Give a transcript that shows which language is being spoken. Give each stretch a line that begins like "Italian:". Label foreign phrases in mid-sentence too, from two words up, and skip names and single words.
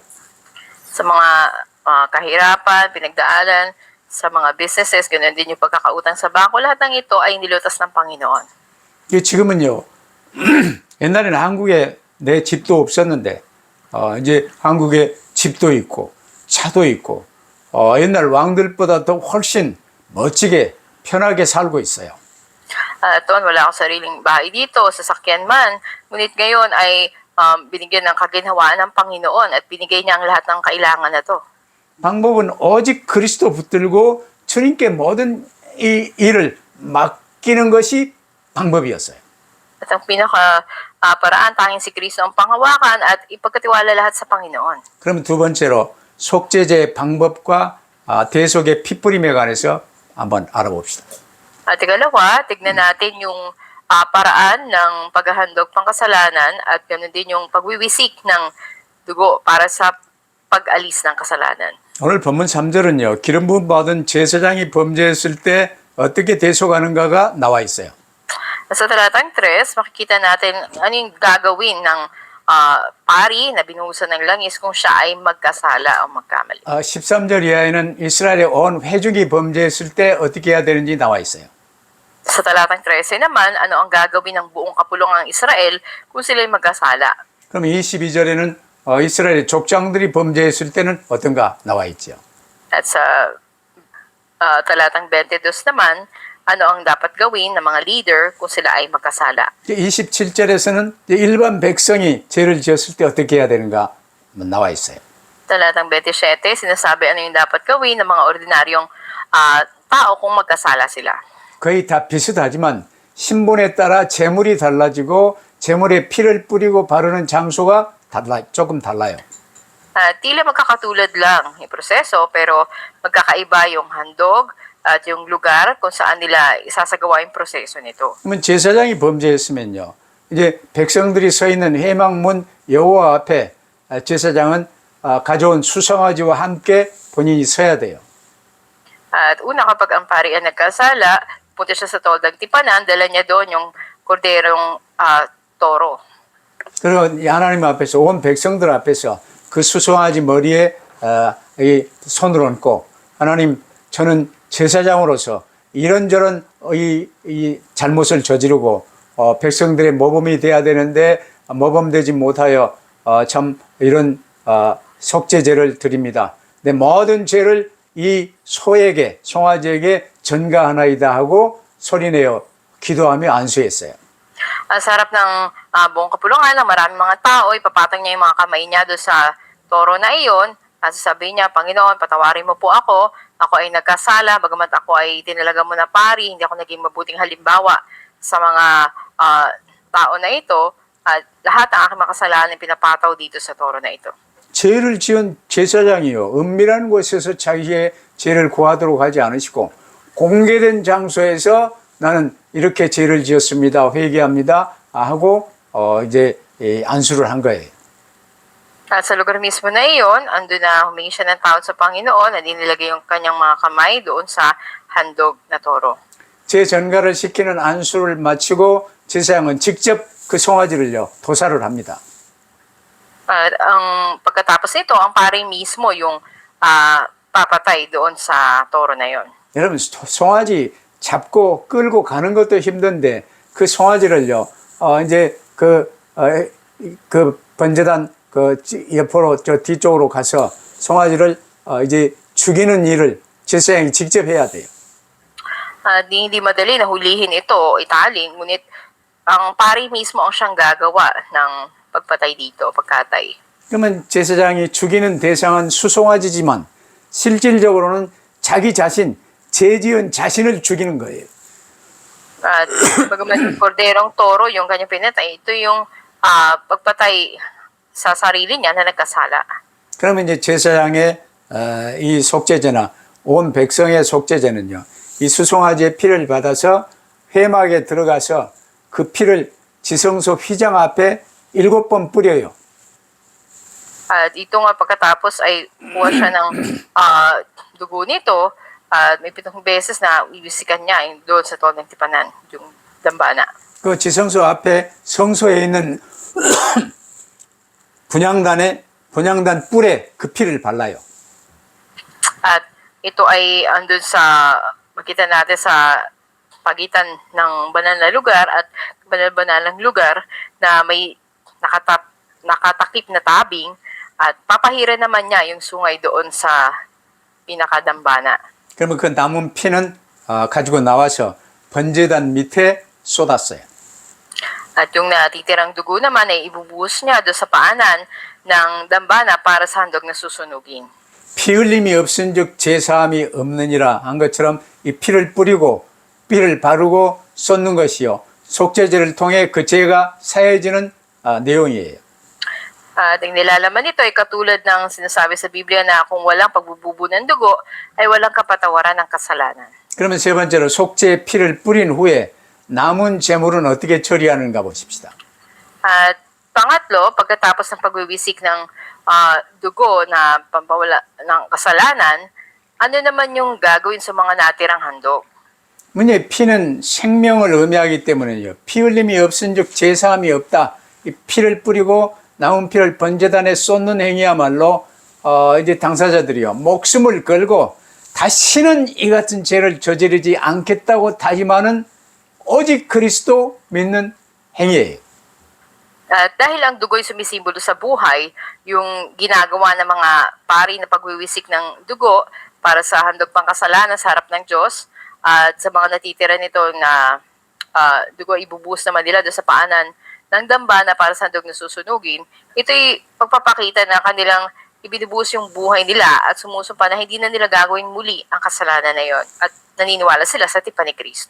Filipino: Sa mga kahirapan, pinagdaanan, sa mga businesses, ganoon din yung pagkakautang sa bangko, lahat ng ito ay nilutas ng Panginoon.
Korean: 이게 지금은요 옛날에는 한국에 내 집도 없었는데 이제 한국에 집도 있고 차도 있고 옛날 왕들보다 더 훨씬 멋지게 편하게 살고 있어요.
Filipino: Toon, wala akong sariling bahay dito, sasakyan man. Ngunit ngayon ay binigyan ng kaginhawaan ng Panginoon at binigay niya ang lahat ng kailangan na to.
Korean: 방법은 오직 그리스도 붙들고 주님께 모든 이 일을 맡기는 것이 방법이었어요.
Filipino: At ang paraan, tanging si Kristo ang panghawakan at ipagkatiwala lahat sa Panginoon.
Korean: 그럼 두 번째로 속죄제의 방법과 대속의 피뿌림에 관해서 한번 알아봅시다.
Filipino: At ikalawa, tignan natin yung paraan ng paghahandog pangkasalanan at ganoon din yung pagwiwisik ng dugo para sa pag-alis ng kasalanan.
Korean: 오늘 본문 3절은요. 기름 부음 받은 제사장이 범죄했을 때 어떻게 대속하는가가 나와 있어요.
Filipino: Sa talatang 3, makikita natin ano yung gagawin ng pari na binuhusan ng langis kung siya ay magkasala o magkamali.
Korean: 13절 이하에는 이스라엘의 온 회중이 범죄했을 때 어떻게 해야 되는지 나와 있어요.
Filipino: Sa talatang 13 naman, ano ang gagawin ng buong kapulungan ng Israel kung sila ay magkasala.
Korean: 그럼 22절에는 이스라엘의 족장들이 범죄했을 때는 어떤가 나와 있죠.
Filipino: At sa talatang 22 naman, ano ang dapat gawin ng mga leader kung sila ay magkasala.
Korean: 27절에서는 일반 백성이 죄를 지었을 때 어떻게 해야 되는가 나와 있어요.
Filipino: Talatang 27, sinasabi ano yung dapat gawin ng mga ordinaryong tao kung magkasala sila.
Korean: 거의 다 비슷하지만 신분에 따라 제물이 달라지고 제물에 피를 뿌리고 바르는 장소가 조금 달라요.
Filipino: Tila magkakatulad lang yung proseso pero magkakaiba yung handog at yung lugar kung saan nila isasagawa yung proseso nito.
Korean: 그러면 제사장이 범죄했으면요. 이제 백성들이 서 있는 회막문 여호와 앞에 제사장은 가져온 수송아지와 함께 본인이 서야 돼요.
Filipino: At una kapag ang pari ay nagkasala, punta siya sa toldang tipanan, dala niya doon yung korderong toro.
Korean: 그리고 하나님 앞에서 온 백성들 앞에서 그 수송아지 머리에 이 손을 얹고 하나님 저는 제사장으로서 이런저런 이 잘못을 저지르고 백성들의 모범이 돼야 되는데 모범되지 못하여 참 이런 속죄제를 드립니다. 내 모든 죄를 이 소에게 송아지에게 전가하나이다 하고 소리내어 기도하며 안수했어요.
Filipino: Sa harap ng buong kapulungan ng maraming mga tao, ipapatong niya yung mga kamay niya doon sa toro na iyon. At sasabihin niya, Panginoon, patawarin mo po ako. Ako ay nagkasala, bagamat ako ay tinalaga mo na pari, hindi ako naging mabuting halimbawa sa mga tao na ito. At lahat ng aking makasalanan pinapataw dito sa toro na ito.
Korean: 죄를 지은 제사장이요 은밀한 곳에서 자기의 죄를 고하도록 하지 않으시고 공개된 장소에서 나는 이렇게 죄를 지었습니다. 회개합니다. 하고 이제 안수를 한 거예요.
Filipino: At sa lugar mismo na iyon, andun na humingi siya ng tawad sa Panginoon at inilagay yung kanyang mga kamay doon sa handog na toro.
Korean: 제 전가를 시키는 안수를 마치고 제사장은 직접 그 송아지를요 도살을 합니다.
Filipino: At ang pagkatapos nito, ang pari mismo yung papatay doon sa toro na yon.
Korean: 여러분 송아지 잡고 끌고 가는 것도 힘든데 그 송아지를요 이제 그 번제단 그 옆으로 저 뒤쪽으로 가서 송아지를 이제 죽이는 일을 제사장이 직접 해야 돼요.
Filipino: Hindi madali na hulihin ito o italin, ngunit ang pari mismo ang siyang gagawa ng pagpatay dito, pagkatay.
Korean: 그러면 제사장이 죽이는 대상은 수송아지지만 실질적으로는 자기 자신, 죄 지은 자신을 죽이는 거예요.
Filipino: At bagaman yung korderong toro, yung kanyang pinatay, ito yung pagpatay sa sarili niya na nagkasala.
Korean: 그러면 이제 제사장의 이 속죄제나 온 백성의 속죄제는요. 이 수송아지의 피를 받아서 회막에 들어가서 그 피를 지성소 휘장 앞에 7번 뿌려요.
Filipino: At ito nga pagkatapos ay kuha siya ng dugo nito at may 7 beses na iwisikan niya doon sa tol ng tipanan, yung dambana.
Korean: 그 지성소 앞에 성소에 있는 분향단 뿔에 그 피를 발라요.
Filipino: At ito ay andun sa, makita natin sa pagitan ng banal na lugar at banal-banalang lugar na may nakatakip na tabing at papahira naman niya yung sungay doon sa pinakadambana.
Korean: 그러면 그 남은 피는 가지고 나와서 번제단 밑에 쏟았어요.
Filipino: At yung natitirang dugo naman ay ibubuhos niya doon sa paanan ng dambana para sa handog na susunugin.
Korean: 피 흘림이 없은즉 제사함이 없느니라 한 것처럼 이 피를 뿌리고 피를 바르고 쏟는 것이요 속죄제를 통해 그 죄가 사해지는 내용이에요.
Filipino: At ang nilalaman nito ay katulad ng sinasabi sa Biblia na kung walang pagbububo ng dugo ay walang kapatawaran ng kasalanan.
Korean: 그러면 세 번째로 속죄의 피를 뿌린 후에 남은 제물은 어떻게 처리하는가 보십시다.
Filipino: At pangatlo, pagkatapos ng pagwiwisik ng dugo na pampawala ng kasalanan, ano naman yung gagawin sa mga natirang handog?
Korean: 문제 피는 생명을 의미하기 때문에요. 피 흘림이 없은즉 제사함이 없다. 이 피를 뿌리고 남은 피를 번제단에 쏟는 행위야말로 이제 당사자들이요 목숨을 걸고 다시는 이 같은 죄를 저지르지 않겠다고 다짐하는 오직 그리스도 믿는 행위예요.
Filipino: At dahil ang dugo'y sumisimbolo sa buhay, yung ginagawa ng mga pari na pagwiwisik ng dugo para sa handog pangkasalanan sa harap ng Diyos at sa mga natitira nito na dugo ibubuhos naman nila doon sa paanan ng dambana para sa handog na susunugin, ito'y pagpapakita na kanilang ibinubuhos yung buhay nila at sumusumpa na hindi na nila gagawin muli ang kasalanan na yon at naniniwala sila sa tipan ni Kristo.